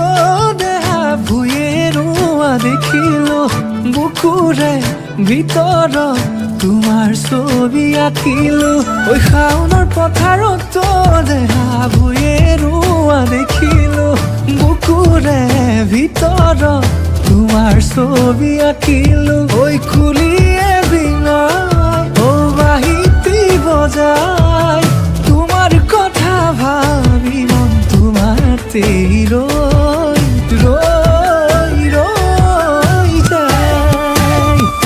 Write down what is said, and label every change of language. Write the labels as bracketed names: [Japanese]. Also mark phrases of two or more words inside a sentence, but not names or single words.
[Assamese] দেহা ভুঁয়ে ৰোৱা দেখিলো, বুকুৰে ভিতৰত তোমাৰ ছবি আঁকিলো। ওই শাওনৰ পথাৰত দেহা ভুঁয়ে ৰোৱা দেখিলো, বুকুৰে ভিতৰত তোমাৰ ছবি আঁকিলো। ওই কুলিয়ে বিনাই ও বাঁহীটি বজাই, [Bangla] তোমার কথা ভাবি মন তোমাতে রই রই রই যায়।